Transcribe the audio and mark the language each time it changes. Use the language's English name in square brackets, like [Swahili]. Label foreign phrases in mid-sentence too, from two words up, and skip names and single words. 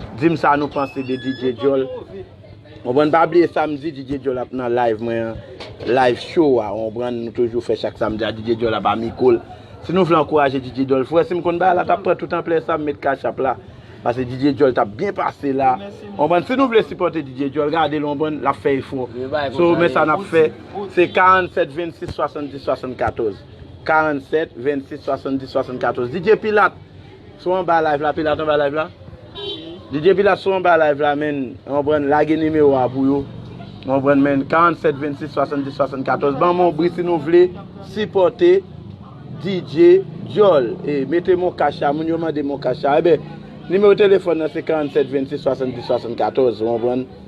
[Haitian Creole] Di m sa nou panse de D J Jol. Mwen pran pa bliye samdi, D J Jol ap nan live mwen, live show a, mwen pran nou toujou fè chak samdi a D J Jol ap a mikwo l. Si nou vle ankouraje D J Jol, frè, si m konn ba la, ta pran tout anplè sa, m met cash app la. Paske D J Joel t ap byen pase la. Mèsi, mèsi. Onprann, si nou vle sipòte D J Joel, gade l, onprann, l ap fè efò. Mwen ba, So, kontan men sa li. n ap fè, se karannset vensis swasanndiz swasannkatorz. Karannset vensis swasanndiz swasannkatorz. D J Pilat, sou anba live la, Pilat anba live la. D J Pilat, sou anba live la, men, onprann, lage nimewo a pou yo. Onprann, men, karannset vensis swasanndiz swasannkatorz. Ban moun bri si nou vle sipòte D J Jol. E, mete moun kacha, moun yo mande moun kacha. E ben, nimewo telefòn nan se karannset vennsis swasanndiz swasannkatorz, ou anprann?